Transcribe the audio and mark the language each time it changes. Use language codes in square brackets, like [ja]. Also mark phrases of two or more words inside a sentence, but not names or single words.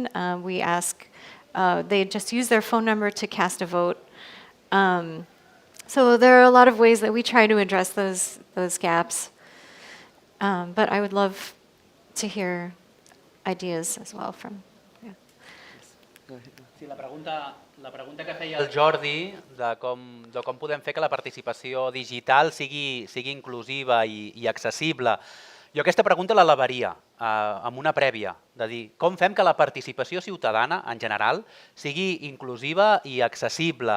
[en] We ask they just use their phone number to cast a vote. So there are a lot of ways that we try to address those gaps. But I would love to hear ideas as well from. Yeah. [ca] Sí, la pregunta que feia el Jordi de com podem fer que la participació digital sigui inclusiva i accessible. Jo aquesta pregunta l'elevaria amb una prèvia, de dir com fem que la participació ciutadana en general sigui inclusiva i accessible.